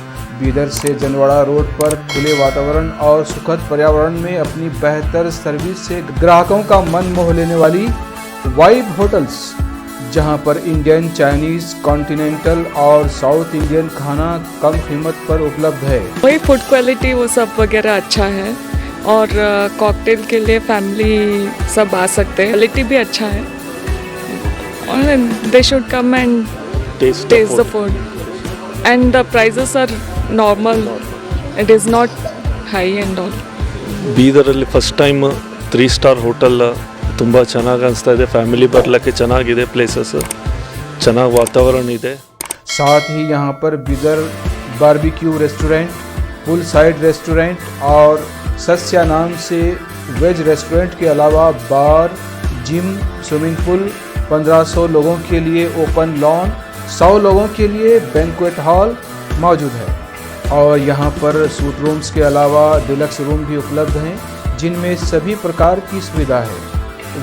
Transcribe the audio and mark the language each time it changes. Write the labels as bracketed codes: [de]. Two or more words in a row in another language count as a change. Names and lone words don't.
[hi] बीदर से जनवाड़ा रोड पर खुले वातावरण और सुखद पर्यावरण में अपनी बेहतर सर्विस से ग्राहकों का मन मोह लेने वाली वाइब होटल्स, जहां पर [en] Indian, Chinese, continental [hi] और [en] South Indian [hi] खाना कम कीमत पर उपलब्ध है। वही [en] food quality [hi] वो सब वगैरह अच्छा है और कॉकटेल के लिए फैमिली सब आ सकते हैं। क्वालिटी भी अच्छा है और [en] they should come and test the food and the prices are normal, it is not high and all. [kn] ಬೀದರಲ್ಲಿ [en] first time [kn] 3 [en] star hotel [kn] ತುಂಬ ಚೆನ್ನಾಗಿ ಅನಿಸ್ತಾ ಇದೆ। ಫ್ಯಾಮಿಲಿ ಬರಲಿಕ್ಕೆ ಚೆನ್ನಾಗಿದೆ, ಪ್ಲೇಸಸ್ ಚೆನ್ನಾಗಿ ವಾತಾವರಣ ಇದೆ। [hi] साथ ही यहाँ पर बीदर बारबेक्यू रेस्टोरेंट, फुल साइड रेस्टोरेंट और सस्या नाम से [en] veg restaurant [hi] के अलावा [en] bar, gym, swimming pool, [hi] 1500 लोगों के लिए [en] open lawn, [hi] 100 लोगों के लिए [en] banquet hall [hi] मौजूद है और यहाँ पर [en] suite rooms [hi] के अलावा [en] deluxe room [hi] भी उपलब्ध हैं, जिनमें सभी प्रकार की सुविधा है।